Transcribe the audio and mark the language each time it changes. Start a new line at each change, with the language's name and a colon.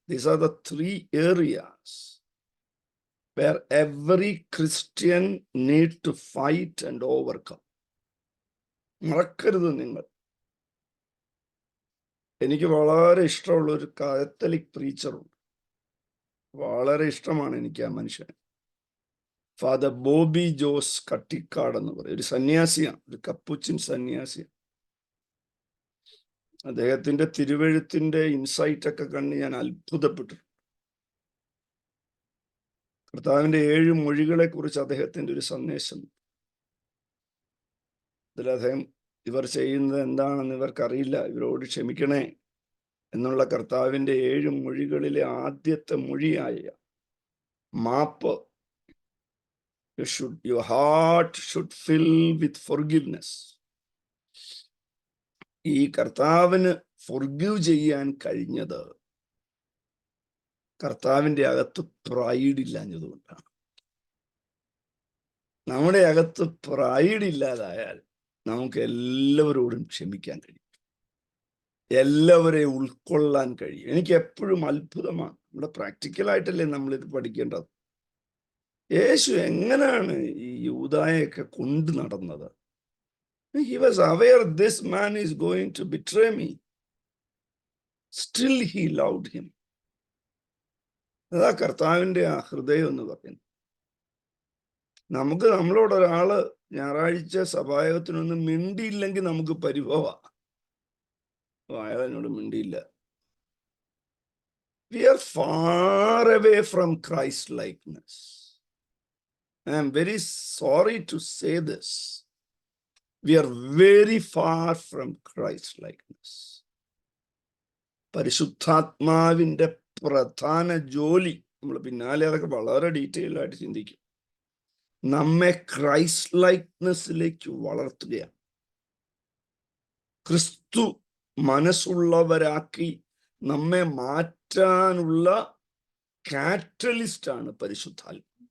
English: These are the 3 areas where every Christian needs to fight and overcome.
Malayalam: മറക്കരുത് നിങ്ങൾ. എനിക്ക് വളരെ ഇഷ്ടമുള്ള ഒരു കാത്തലിക് പ്രീച്ചറുണ്ട്. വളരെ ഇഷ്ടമാണ് എനിക്ക് ആ മനുഷ്യനെ. ഫാദർ ബോബി ജോസ് കട്ടിക്കാട് എന്ന് പറയും. ഒരു സന്യാസിയാണ്, ഒരു കപ്പുച്ചിൻ സന്യാസിയാണ്. അദ്ദേഹത്തിന്റെ തിരുവെഴുത്തിന്റെ ഇൻസൈറ്റ് ഒക്കെ കണ്ട് ഞാൻ അത്ഭുതപ്പെട്ടു. കർത്താവിന്റെ 7 മൊഴികളെ കുറിച്ച് അദ്ദേഹത്തിന്റെ ഒരു സന്ദേശം. ഇതിലദ്ദേഹം ഇവർ ചെയ്യുന്നത് എന്താണെന്ന് ഇവർക്കറിയില്ല, ഇവരോട് ക്ഷമിക്കണേ എന്നുള്ള കർത്താവിൻ്റെ 7 മൊഴികളിലെ ആദ്യത്തെ മൊഴിയായ മാപ്പ്.
English: your heart should fill with forgiveness.
Malayalam: ഈ കർത്താവിന് forgive ചെയ്യാൻ കഴിഞ്ഞത് കർത്താവിൻ്റെ അകത്ത് പ്രൈഡ് ഇല്ലാഞ്ഞതുകൊണ്ടാണ്. നമ്മുടെ അകത്ത് പ്രൈഡ് ഇല്ലാതായാൽ നമുക്ക് എല്ലാവരോടും ക്ഷമിക്കാൻ കഴിയും, എല്ലാവരെയും ഉൾക്കൊള്ളാൻ കഴിയും. എനിക്ക് എപ്പോഴും അത്ഭുതമാണ്, നമ്മുടെ പ്രാക്ടിക്കലായിട്ടല്ലേ നമ്മളിത് പഠിക്കേണ്ടത്. യേശു എങ്ങനെയാണ് ഈ യൂദായെയൊക്കെ കൊണ്ടു നടന്നത്?
English: He was aware this man is going to betray me. Still he loved him.
Malayalam: അതാ കർത്താവിൻ്റെ ആ ഹൃദയം എന്ന് പറയുന്നത്. നമുക്ക് നമ്മളോട് ഒരാള് ഞായറാഴ്ച സഭായോഗത്തിനൊന്നും മിണ്ടിയില്ലെങ്കിൽ നമുക്ക് പരിഭവമാണ്. അയാൾ എന്നോട് മിണ്ടിയില്ല.
English: We are far away from Christ likeness. I am very sorry to say this. We are very far from Christ likeness.
Malayalam: പരിശുദ്ധാത്മാവിൻ്റെ പ്രധാന ജോലി, നമ്മൾ പിന്നാലെ അതൊക്കെ വളരെ ഡീറ്റെയിൽ ആയിട്ട് ചിന്തിക്കും, നമ്മെ ക്രൈസ്റ്റ് ലൈക്നെസ്സിലേക്ക് വളർത്തുകയാണ്. ക്രിസ്തു മനസ്സുള്ളവരാക്കി നമ്മെ മാറ്റാനുള്ള കാറ്റലിസ്റ്റാണ് പരിശുദ്ധാത്മ.